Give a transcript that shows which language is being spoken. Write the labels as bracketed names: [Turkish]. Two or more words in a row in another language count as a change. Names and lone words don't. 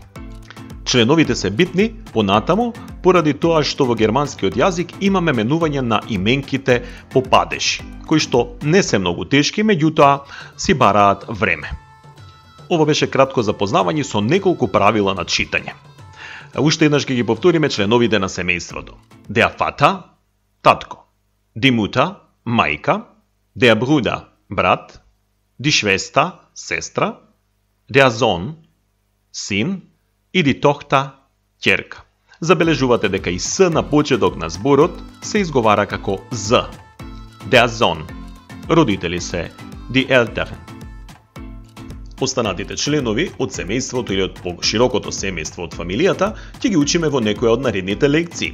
[Macedonian] Членовите се битни понатаму поради тоа што во германскиот јазик имаме менување на именките по падеши, кои што не се многу тешки, меѓутоа си бараат време. Ова беше кратко запознавање со неколку правила на читање. Уште еднаш ќе ги повториме членовите на семејството. [German] Der Vater, татко. Die Mutter, мајка. Der Bruder, брат. Die Schwester, сестра. Der Sohn, [Macedonian] син. И [German] die Tochter, [Macedonian] ќерка. Забележувате дека и С на почеток на зборот се изговара како З. [German] Der Sohn. [Macedonian] Родители се [German] die Eltern. [Macedonian] Останатите членови од семејството или од поширокото семејство од фамилијата ќе ги учиме во некоја од наредните лекции.